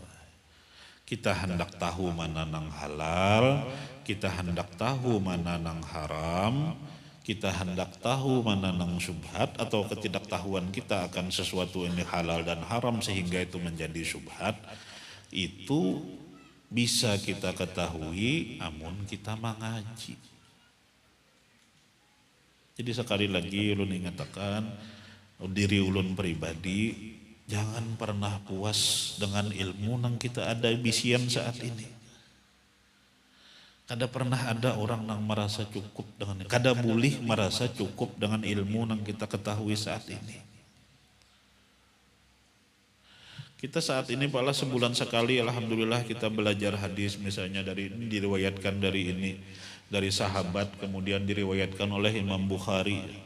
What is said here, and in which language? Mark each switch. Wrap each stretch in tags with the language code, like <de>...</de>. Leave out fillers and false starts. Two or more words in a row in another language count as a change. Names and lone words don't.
<id>Kita hendak tahu mana nang halal, kita hendak tahu mana nang haram, kita hendak tahu mana nang syubhat, atau ketidaktahuan kita akan sesuatu ini halal dan haram sehingga itu menjadi syubhat, itu bisa kita ketahui amun kita mengaji.</id> <bjn>Jadi sekali lagi ulun ingatakan diri ulun pribadi, jangan pernah puas dengan ilmu yang kita ada bisian saat ini.</bjn> <id>Kada pernah ada orang yang merasa cukup dengan, kada boleh merasa cukup dengan ilmu yang kita ketahui saat ini. Kita saat ini pala sebulan sekali alhamdulillah kita belajar hadis, misalnya dari ini diriwayatkan dari sahabat, kemudian diriwayatkan oleh Imam Bukhari.</id>